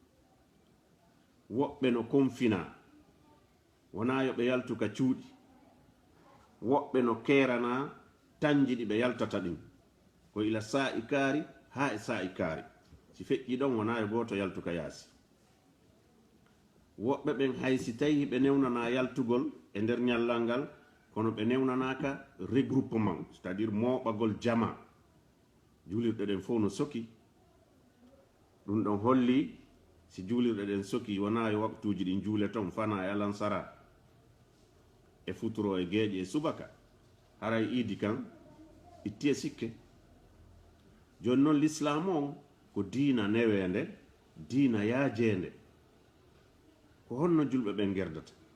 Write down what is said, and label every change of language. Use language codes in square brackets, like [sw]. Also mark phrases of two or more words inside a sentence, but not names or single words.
[ff] woɓɓe no konfina wona yo ɓe yaltuka cuuɗi woɓɓe no kerana tanji ɗi ɓe yaltata ɗin ko ila sa'i kaari ha e sa'i kaari si feƴƴi ɗon wona yo goto yaltuka yaasi woɓɓe ɓen haysi tawi ɓe newnana yaltugol e nder ñallal ngal kono ɓe newnanaka [fr] regroupement c'est à dire [ff] moɓagol jama juulirɗe ɗen fof no soki ɗum ɗon holli si juulirɗe ɗen soki wona yo waktuji ɗin juule ton fana e alansara e futuro e geeƴe e subaka haray iidi kan itti e sikke joni noon l'islam on ko diina newende diina yaajende ko honno julɓe ɓen gerdata